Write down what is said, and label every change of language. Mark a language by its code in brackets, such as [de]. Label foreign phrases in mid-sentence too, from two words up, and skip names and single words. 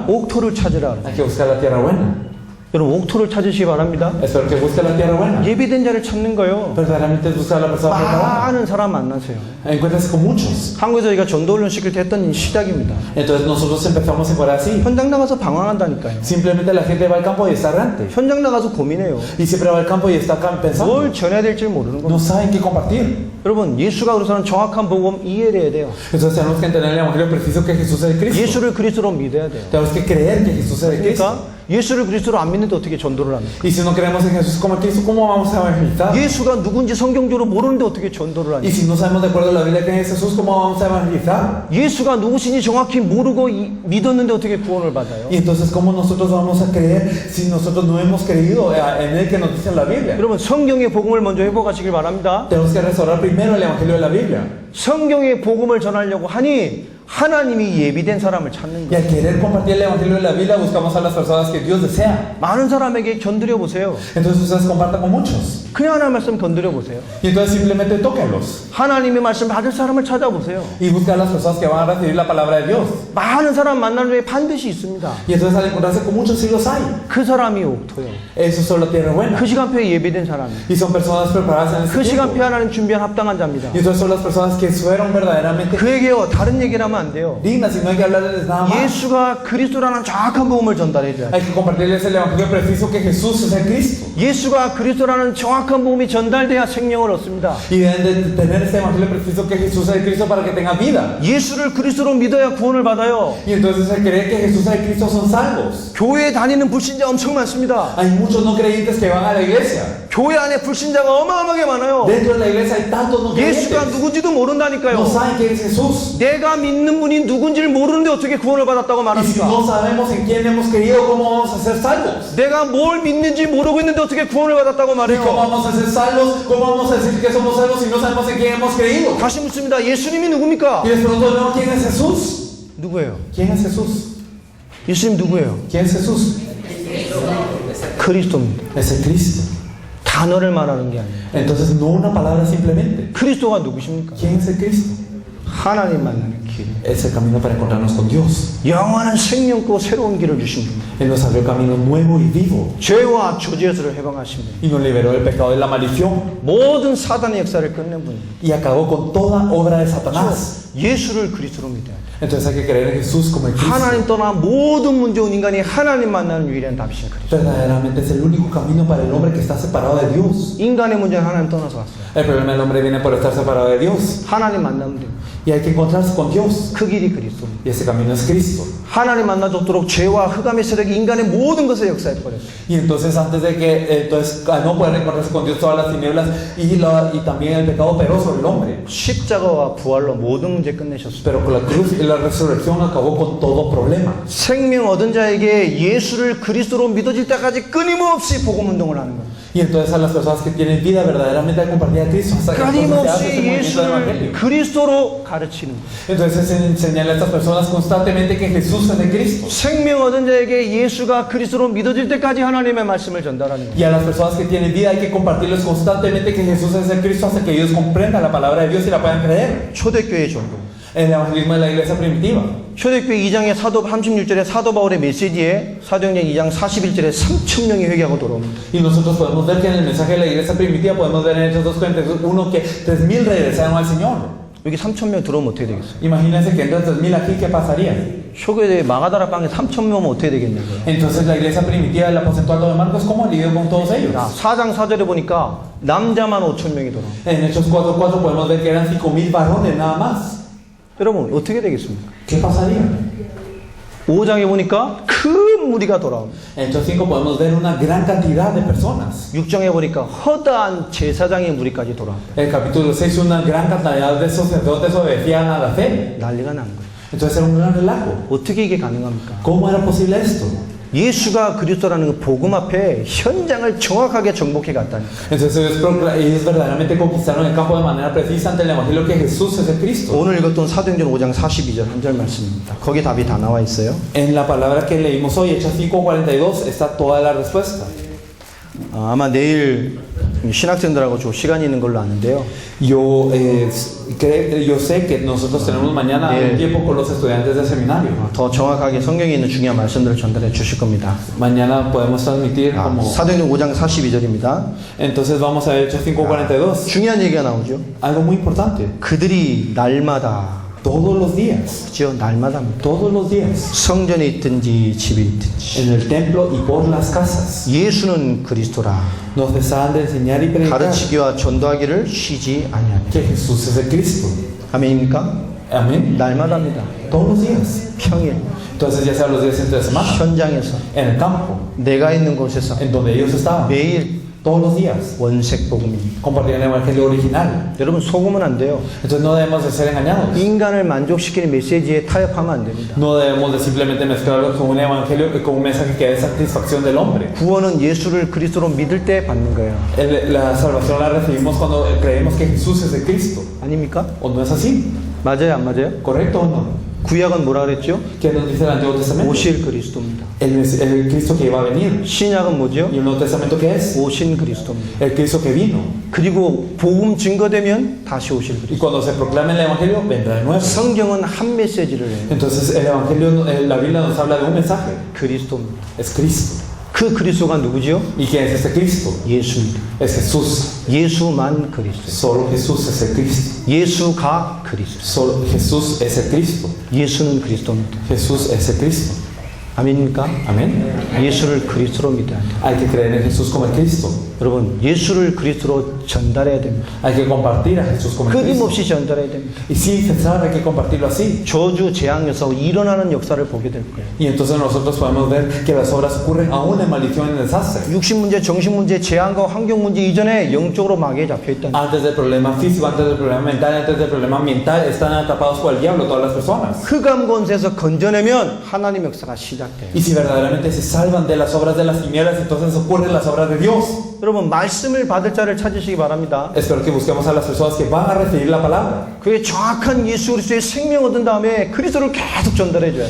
[ko] 옥토를 찾으라. [es] Hay que buscar la tierra buena. [ko] 여러분, 옥토를 찾으시기 바랍니다. [es] Espero que busque la tierra buena. [ko] 예비된 자를 찾는 거예요. [es] Verdaderamente es buscar a la persona preparada. [ko] 많은 사람 만나세요. [es] Encuéntrase con muchos. [ko] 한국에서 저희가 전도훈련 시킬 때 했던 시작입니다. [es] Entonces nosotros empezamos a jugar así. [ko] 현장 나가서 방황한다니까요. [es] Simplemente la gente va al campo y está errante. [ko] 현장 나가서 고민해요. [es] Y siempre va al campo y está acá pensando. [ko] 뭘 전해야 될지 모르는 [es] No [ko] 겁니다. [es] saben qué compartir. [ko] 여러분, 예수가 그리스도는 정확한 복음 이해를 해야 돼요. [es] Entonces tenemos que entender el evangelio preciso que Jesús es el Cristo. [ko] 예수를 그리스도로 믿어야 돼요. [es] Tenemos que creer que Jesús es el Cristo. [ko] 그러니까 예수를 그리스도로 안 믿는데 어떻게 전도를 합니까? [es] Y si no creemos en Jesús como el Cristo, ¿cómo vamos a evangelizar? [ko] 예수가 누군지 성경적으로 모르는데 어떻게 전도를 [es] Y [ko] 하냐? [es] si no sabemos de acuerdo a la Biblia que es Jesús, ¿cómo vamos a evangelizar? [ko] 예수가 누구신지 정확히 모르고 믿었는데 어떻게 구원을 받아요? [es] Y entonces, ¿cómo nosotros vamos a creer si nosotros no hemos creído en el que nos dice en la Biblia? [ko] 여러분, 성경의 복음을 먼저 회복하시길 바랍니다. [es] Tenemos que restaurar primero el evangelio de la Biblia. [ko] 성경의 복음을 전하려고 하니 하나님이 예비된 사람을 찾는 [es] Y [ko] 거예요. [es] al querer compartir el evangelio de la Biblia, buscamos a las personas que Dios desea. [ko] 많은 사람에게 건드려 보세요. [es] Entonces ustedes compartan con muchos. [ko] 그냥 하나님 말씀 건드려 보세요. [es] Y entonces simplemente tóquenlos. [ko] 하나님의 말씀 받을 사람을 찾아보세요. [es] Y buscar a las personas que van a recibir la palabra de Dios. [ko] 많은 사람 만나는 데 반드시 있습니다. [es] Y entonces al encontrarse con muchos sí los hay. [ko] 그 사람이 옥토요. [es] Esos son la tierra buena. [ko] 그 시간표에 예비된 사람이. [es] Y son personas preparadas en [ko] 그 [es] ese tiempo. [ko] 시간표에 하나님 준비한 합당한 자입니다. [es] Y entonces son las personas que fueron verdaderamente [ko] 그에게요, 다른 얘기를 하면 안 돼요. [es] dignas y no hay que hablarles nada más. [ko] 예수가 그리스도라는 정확한 복음을 전달해 줘야 돼요. [es] Hay que compartirles el evangelio preciso que Jesús es el Cristo. [ko] 예수가 그리스도라는 정확한 복음이 전달돼야 생명을 얻습니다. [es] Y deben de tener este evangelio preciso que Jesús es el Cristo para que tengan vida. [ko] 예수를 그리스도로 믿어야 구원을 받아요. [es] Y entonces al creer que Jesús es el Cristo son salvos. [ko] 교회에 다니는 불신자 엄청 많습니다. [es] Hay muchos no creyentes que van a la iglesia. [ko] 교회 안에 불신자가 어마어마하게 많아요. [es] Dentro de la iglesia hay tantos no creyentes. [ko] 예수가 누군지도 [es] No [ko] 모른다니까요. [es] saben quién es Jesús. [ko] 내가 믿는 분이 누군지를 모르는데 어떻게 구원을 받았다고 [es] Y si [ko] 말합니까? [es] no sabemos en quién hemos creído, ¿cómo vamos a ser salvos? [ko] 내가 뭘 믿는지 모르고 있는데 어떻게 구원을 받았다고 [es] ¿Y cómo [ko] 말해요? [es] vamos a ser salvos? ¿Cómo vamos a decir que somos salvos si no sabemos en quién hemos creído? [ko] 다시 묻습니다. 예수님이 누굽니까? [es] Y les pregunto, no, ¿quién es Jesús? [ko] 누구예요? [es] ¿Quién es Jesús? [ko] 예수님 누구예요? [es] ¿Quién es Jesús? [ko] 그리스도입니다. [es] Es el Cristo. [ko] 단어를 말하는 게 아니에요. [es] Entonces, no una palabra simplemente. [ko] 그리스도가 누구십니까? [es] ¿Quién es el Cristo? [ko] 하나님 만나는 길. [es] Es el camino para encontrarnos con Dios. [ko] 영원한 생명고 새로운 길을 주신 분. [es] Él nos abrió camino nuevo y vivo. [ko] 죄와 조지에서를 해방하신 분. [es] Y nos liberó del pecado y la maldición. [ko] 모든 사단의 역사를 끝낸 분. [es] Y acabó con toda obra de Satanás. [ko] 예수를 그리스도로 믿어야 돼. [es] Entonces hay que creer en Jesús como el Cristo. [ko] 하나님 떠나 모든 문제 온 인간이 하나님 만나는 유일한 답이신 그리스도. [es] Verdaderamente es el único camino para el hombre que está separado de Dios. [ko] 인간의 문제는 하나님 떠나서 왔어요. [es] El problema del hombre viene por estar separado de Dios. [ko] 하나님 만나면 돼요. [es] Y hay que encontrarse con Dios. [ko] 그 길이 그리스도입니다. [es] Y ese camino es Cristo. [ko] 하나님 만나도록 죄와 흑암의 세력이 인간의 모든 것을 역사해 버렸어요. [es] Y entonces antes de que, entonces al no poder encontrarse con Dios, todas las tinieblas y también el pecado operó sobre el hombre. [ko] 십자가와 부활로 모든 문제 끝내셨어요. [es] Pero con la cruz y la resurrección acabó con todo problema. [ko] 생명 얻은 자에게 예수를 그리스도로 믿어질 때까지 끊임없이 복음 운동을 하는 거예요. [es] Y entonces a las personas que tienen vida verdaderamente hay que compartir a Cristo hasta que entonces se hace este [ko] 끊임없이 [es] movimiento del [ko] 예수를 [es] evangelio. [ko] 그리스도로 가르치는 거예요. [es] Entonces es enseñarle a estas personas constantemente que Jesús es de Cristo. [ko] 생명 얻은 자에게 예수가 그리스도로 믿어질 때까지 하나님의 말씀을 전달하는 거예요. [es] Y a las personas que tienen vida hay que compartirles constantemente que Jesús es de Cristo hasta que ellos comprendan la palabra de Dios y la puedan creer. [ko] 초대교회 전도. [es] El evangelismo de la iglesia primitiva. [ko] 초대교회 2장의 사도 36절에 사도 바울의 메시지에 사도행전 2장 41절에 3,000명이 회개하고 돌아옵니다. [es] Y nosotros podemos ver que en el mensaje de la iglesia primitiva podemos ver en Hechos 2:41 que 3,000 regresaron al Señor. [ko] 여기 3,000명 들어오면 어떻게 되겠어요? [es] Imagínense que entran 3,000 aquí, ¿qué pasaría? [ko] 초교회 마가다라 방에 3,000명 오면 어떻게 되겠냐고요. [es] Entonces la iglesia primitiva del aposento alto de Marcos, ¿cómo lidió con todos ellos? [ko] 4장 4절에 보니까 남자만 5,000명이 돌아옵니다. [es] En Hechos 4:4 podemos ver que eran 5,000 varones nada más. [ko] 여러분 어떻게 되겠습니까? [es] ¿Qué pasaría? [ko] 5장에 보니까 큰 무리가 돌아옵니다. [es] En Hechos 5 podemos ver una gran cantidad de personas. [ko] 6장에 보니까 허다한 제사장의 무리까지 돌아옵니다. [es] En el capítulo 6 una gran cantidad de sacerdotes obedecían a la fe. [ko] 난리가 난 거예요. [es] Entonces era un gran relajo. [ko] 어떻게 이게 가능합니까? [es] ¿Cómo era posible esto? [ko] 예수가 그리스도라는 그 복음 앞에 현장을 정확하게 정복해 갔다니. [es] Entonces ellos verdaderamente conquistaron el campo de manera precisa ante el evangelio que Jesús es el Cristo. [ko] 오늘 읽었던 사도행전 5장 42절 한 절 말씀입니다. 거기 답이 다 나와 있어요. [es] En la palabra que leímos hoy, Hechos 5:42, está toda la respuesta. [ko] 아마 내일 신학생들하고 좀 시간이 있는 걸로 아는데요. [es] Yo sé que nosotros tenemos mañana un tiempo con los estudiantes del seminario. [ko] 더 정확하게 성경에 있는 중요한 말씀들을 전달해 주실 겁니다. [es] Mañana podemos transmitir como... [ko] 사도행전 5장 42절입니다. [es] Entonces vamos a Hechos 5:42. [ko] 중요한 얘기가 나오죠. [es] Algo muy importante. [ko] 그들이 날마다, [es] Todos los días. [ko] 그죠? 날마다입니다. [es] Todos los días. [ko] 성전에 있든지 집에 있든지 [es] En el templo y por las casas. [ko] 예수는 그리스도라 [es] Nos cesaban de enseñar y predicar [ko] 가르치기와 전도하기를 쉬지 아니하니. [es] que Jesús es el Cristo. [ko] 아멘입니까? [es] Amén. [ko] 날마다입니다. [es] Todos los días. [ko] 평일 [es] Entonces ya sea los días entre semana, [ko] 현장에서 [es] en el campo, [ko] 내가 있는 곳에서 [es] en donde ellos estaban, [ko] 매일 [es] todos los días, [ko] 원색 복음입니다. [es] compartían el evangelio original. [ko] 여러분 속으면 안 돼요. [es] Entonces no debemos de ser engañados. [ko] 인간을 만족시키는 메시지에 타협하면 안 됩니다. [es] No debemos de simplemente mezclarlo con un evangelio, con un mensaje que dé satisfacción del hombre. [ko] 구원은 예수를 그리스도로 믿을 때 받는 거예요. [es] La salvación la recibimos cuando creemos que Jesús es el Cristo. [ko] 아닙니까? [es] ¿O no es así? [ko] 맞아요, 안 맞아요? [es] ¿Correcto o no? [ko] 구약은 뭐라 그랬죠? [es] ¿Qué nos dice el Antiguo Testamento? [ko] 오실 그리스도입니다. [es] El Cristo que iba a venir. [ko] 신약은 뭐죠? [es] ¿Y el Nuevo Testamento qué es? [ko] 오신 그리스도입니다. [es] El Cristo que vino. [ko] 그리고 복음 증거되면 다시 오실 그리스도. [es] Y cuando se proclame el Evangelio, vendrá de nuevo. [ko] 성경은 한 메시지를 해요. [es] Entonces el Evangelio, la Biblia nos habla de un mensaje. [ko] 그리스도입니다. [es] Es Cristo. [ko] 그 그리스도가 누구죠? [es] ¿Y quién es este Cristo? [ko] 예수입니다. [es] Es Jesús. [ko] 예수만 그리스도. [es] Solo Jesús es el Cristo. [ko] 예수가 그리스도. [es] Solo Jesús es el Cristo. [ko] 예수는 그리스도입니다. [es] Jesús es el Cristo. [ko] 아멘입니까? [es] Amén. [ko] 예수를 그리스도로 믿어야 돼요. [es] Hay que creer en Jesús como el Cristo. [ko] 여러분, 예수를 그리스도로 전달해야 됩니다. [es] Hay que compartir a Jesús como el Cristo. [ko] 끊임없이 전달해야 됩니다. [es] Y sin cesar hay que compartirlo así. [ko] 저주 재앙에서 일어나는 역사를 보게 될 거예요. [es] Y entonces nosotros podemos ver que las obras ocurren aún en maldición y en desastre. [ko] 육신 문제, 정신 문제, 재앙과 환경 문제 이전에 영적으로 마귀에 잡혀 있다는 거예요. [es] Antes del problema físico, antes del problema mental, antes del problema ambiental, están atrapados por el diablo todas las personas. [ko] 흑암 권세에서 건져내면 하나님 역사가 시작돼요. [es] Y si verdaderamente se salvan de las obras de las tinieblas, entonces ocurren las obras de Dios. [ko] 여러분, 말씀을 받을 자를 찾으시기 바랍니다. [es] Espero que busquemos a las personas que van a recibir la palabra. [ko] 그게 정확한 예수 그리스도의 생명 얻은 다음에 그리스도를 계속 전달해 줘요.